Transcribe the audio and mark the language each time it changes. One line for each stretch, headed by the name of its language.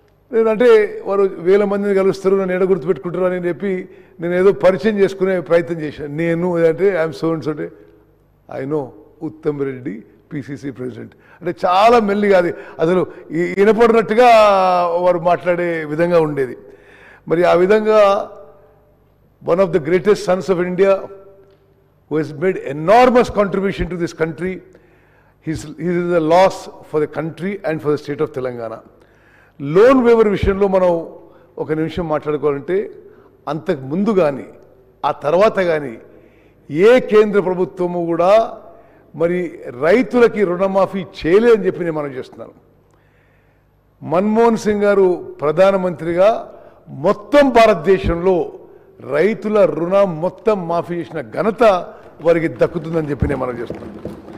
Telugu: నేనంటే వారు 1000 మందిని కలుస్తారు, నన్ను ఎడ గుర్తుపెట్టుకుంటారు అని చెప్పి నేను ఏదో పరిచయం చేసుకునే ప్రయత్నం చేశాను. నేను అంటే
English: I'm so and so,
Telugu: అంటే
English: I know
Telugu: Uttam Reddy PCC president, అంటే చాలా మెల్లిగా, అది అసలు వినపడినట్టుగా వారు మాట్లాడే విధంగా ఉండేది. మరి ఆ విధంగా
English: One of the greatest sons of India who has made enormous contribution to this country, he is a loss for the country and for the state of Telangana.
Telugu: Loan waiver విషయంలో మనం ఒక నిమిషం మాట్లాడుకోవాలంటే, అంతకు ముందు కానీ ఆ తర్వాత కానీ ఏ కేంద్ర ప్రభుత్వము కూడా మరి రైతులకి రుణమాఫీ చేయలేదని చెప్పి నేను మనం చేస్తున్నాను. మన్మోహన్ సింగ్ గారు ప్రధానమంత్రిగా మొత్తం భారతదేశంలో రైతుల రుణం మొత్తం మాఫీ చేసిన ఘనత వారికి దక్కుతుందని చెప్పి నేను మనం చేస్తున్నాను.